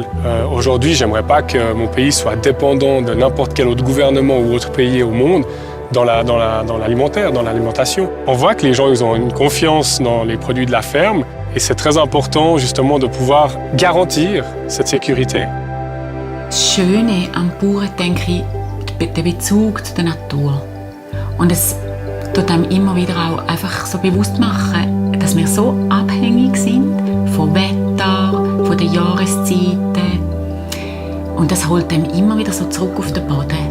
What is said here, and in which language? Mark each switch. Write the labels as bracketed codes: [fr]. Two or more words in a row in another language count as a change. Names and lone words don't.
[fr] Aujourd'hui, j'aimerais pas que mon pays soit dépendant de n'importe quel autre gouvernement ou autre pays au monde dans l'alimentaire, dans l'alimentation. On voit que les gens ils ont une confiance dans les produits de la ferme et c'est très important justement de pouvoir garantir cette sécurité. [de] Das Schöne am Bauern, denke ich, der Bezug zu der Natur. Und es tut einem immer wieder auch einfach so bewusst machen, dass wir so abhängig sind vom Wetter, von den Jahreszeiten. Und das holt einem immer wieder so zurück auf den Boden.